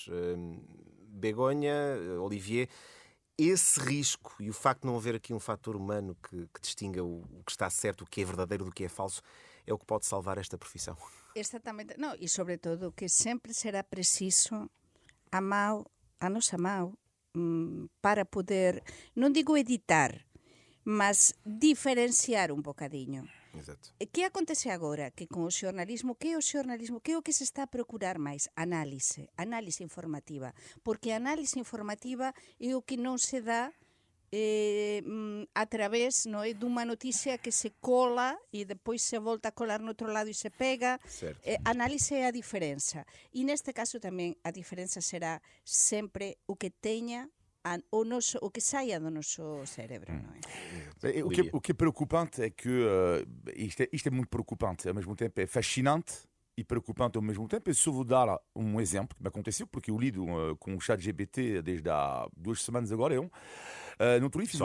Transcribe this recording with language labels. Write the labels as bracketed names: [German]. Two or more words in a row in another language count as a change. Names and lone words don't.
[Portuguese] Begonha, Olivier, esse risco e o facto de não haver aqui um fator humano que distinga o que está certo, o que é verdadeiro do que é falso, é o que pode salvar esta profissão. Exatamente. Não, e sobretudo que sempre será preciso a nossa mão, para poder, não digo editar, mas diferenciar um bocadinho. Exato. O que acontece agora? [Galician] Que com o xornalismo, que é o que se está a procurar máis? Análise informativa. Porque a análise informativa é o que non se dá a través, non é, dunha noticia que se cola e depois se volta a colar no outro lado e se pega. Certo. Análise é a diferenza. E neste caso tamén a diferenza será sempre o que teña o que saia do nosso cérebro, [Portuguese] não é? O que é preocupante é que isto é muito preocupante, ao mesmo tempo é fascinante e preocupante ao mesmo tempo. Eu só vou dar um exemplo que me aconteceu, porque eu lido com o ChatGPT desde há 2 semanas agora. No outro dia fiz